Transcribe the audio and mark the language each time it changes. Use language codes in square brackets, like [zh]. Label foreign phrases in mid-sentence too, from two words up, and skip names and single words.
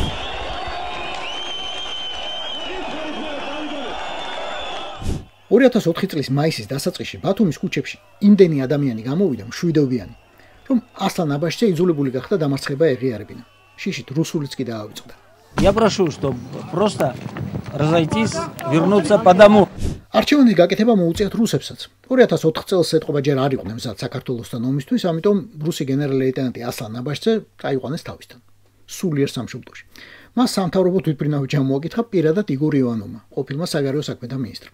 [ka] 2004 წლის მაისის დასაწყისში ბათუმის ქუჩებში იმდენი ადამიანი გამოვიდა მშვიდობიანი, რომ ასლан აბაშიძე იძულებული გახდა დამარცხება ეღიარებინა. შიშით რუსულიც კი დაავიწყდა. [ru] Я прошу, чтобы просто разойтись, вернуться по дому. [ka] არჩევანის გაკეთება მოუწიათ რუსებსაც. 2004 წელს ეთყობა ჯერ არ იყვნენ მზად საქართველოსთან ომისთვის, ამიტომ რუსი გენერალ-ლეიტენანტი ასლан აბაშიძე წაიყვანეს თავისთან. სულიერ სამშობლოში. მას სამთავრობო თვითმფრინავი ჩამოაკითხა პირადად იგორ ივანოვმა, ყოფილმა საგარეო საქმეთა მინისტრმა.